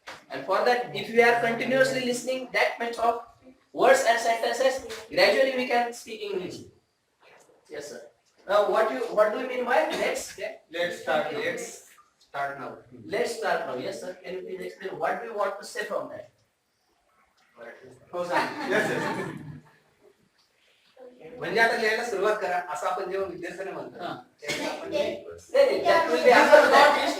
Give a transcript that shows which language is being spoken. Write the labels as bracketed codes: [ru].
[en] And for that, if we are continuously listening that much of words and sentences, gradually we can speak English. Yes, sir. Now, what do you mean by let's Let's start now. let's start now? Yes, sir. Can you please explain what we want to say from that? [mr] हो sir. [en] Yes, yes. [mr] म्हणजे आता लिहायला सुरुवात करा असं आपण जेव्हा विद्यार्थ्यांना म्हणतो तेव्हा आपण [en] नहीं, that will be after that.